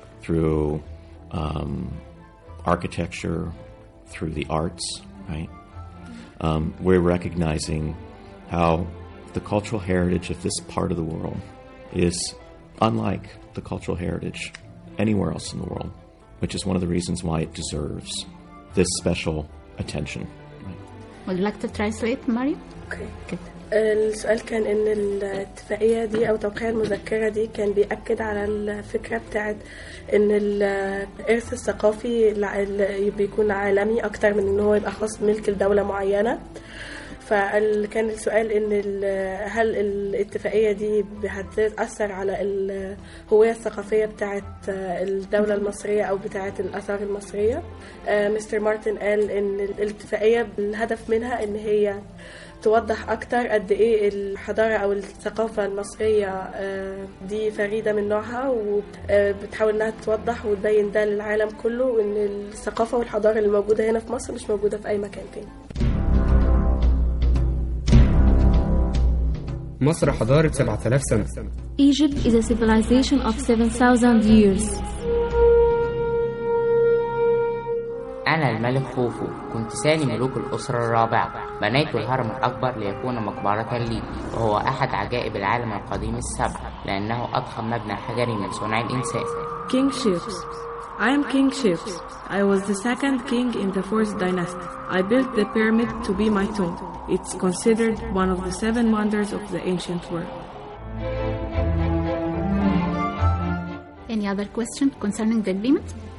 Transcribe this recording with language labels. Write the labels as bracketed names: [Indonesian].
[English] Through architecture, through the arts, right? We're recognizing how the cultural heritage of this part of the world is unlike the cultural heritage anywhere else in the world, which is one of the reasons why it deserves this special attention. Would you like to translate, Mario? Okay. [Arabic] السؤال كان إن الاتفاقية دي أو توقيع المذكرة دي كان بيأكد على الفكرة بتاعت إن الإرث الثقافي بيكون عالمي أكتر من إنه هو يبقى خاص ملك الدولة معينة. فكان السؤال إن هل الاتفاقية دي بتأثر على الهوية الثقافية بتاعت الدولة المصرية أو بتاعت الآثار المصرية؟ مستر مارتن قال إن الاتفاقية الهدف منها إن هي توضح أكتر قد إيه الحضارة أو الثقافة المصرية دي فريدة من نوعها، وبتحاول إنها توضح وتبين ده للعالم كله إن الثقافة والحضارة اللي موجودة هنا في مصر مش موجودة في أي مكان تاني. مصر حضارة 7000 سنة. [English] Egypt is a civilization of 7000 years. [Arabic] أنا الملك خوفو، كنت ثاني ملوك الأسرة الرابعة، بنيت الهرم الأكبر ليكون مقبرة لي، وهو أحد عجائب العالم القديم السبع لأنه أضخم مبنى حجري من صنع الإنسان. [English] King Cheops. I am King Cheops. I was the second king in the fourth dynasty. I built the pyramid to be my tomb. It's considered one of the seven wonders of the ancient world. Any other question concerning the agreement?